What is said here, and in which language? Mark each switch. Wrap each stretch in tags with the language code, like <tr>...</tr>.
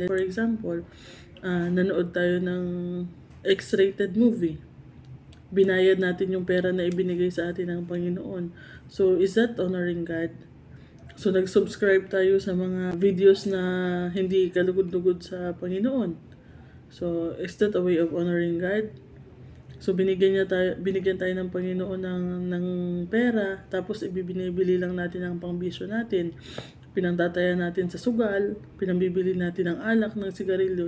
<en>For example,</en> <tl>nanood tayo ng X-rated movie. Binayad natin yung pera na ibinigay sa atin ng Panginoon.</tl> <en>So, is that honoring God?</en> <tl>So, nag-subscribe tayo sa mga videos na hindi kalugod-lugod sa Panginoon.</tl> <en>So, is that a way of honoring God?</en> <tl>So binigyan tayo ng Panginoon ng pera, tapos ibibinibili lang natin ang pangbisyo natin. Pinangtatayan natin sa sugal, pinambibili natin ng alak, ng sigarilyo.</tl>